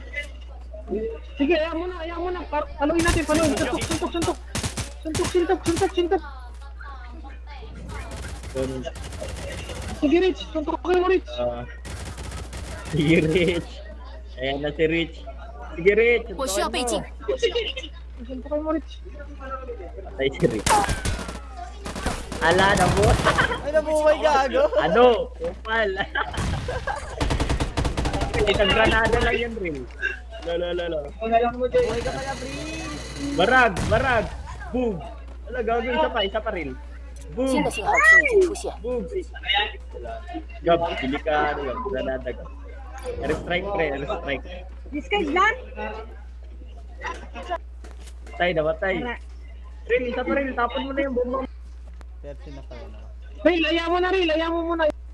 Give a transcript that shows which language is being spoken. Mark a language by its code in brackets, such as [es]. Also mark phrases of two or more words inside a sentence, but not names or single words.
[tl] Sige, ayaw mo na. Paluin natin. Suntok. Sige, Rich. Suntok mo, Rich. Sige, Rich. Ayan na si Rich. Sige, Rich. [zh] 我需要倍镜， [tl] Suntok mo, Rich. Patay si Rich. Ala, nabu. Ay, nabuhay gago. Ano? Kupal. Isang granada lang yan, Ril. Lalo. Buhay ka pala, Prince. Barag. Boom. Ala, gagawin isa pa, Ril. [zh] 新 [tl] Boom. [zh] 的信号区已经出现， [tl] Boom. Gab, pili ka. Granada, gab. Airstrike, pre. Airstrike. Namatay. Ril, isa pa, Ril. Tapon mo na yung boom. 13 na pala na. Rel, ayaw mo muna.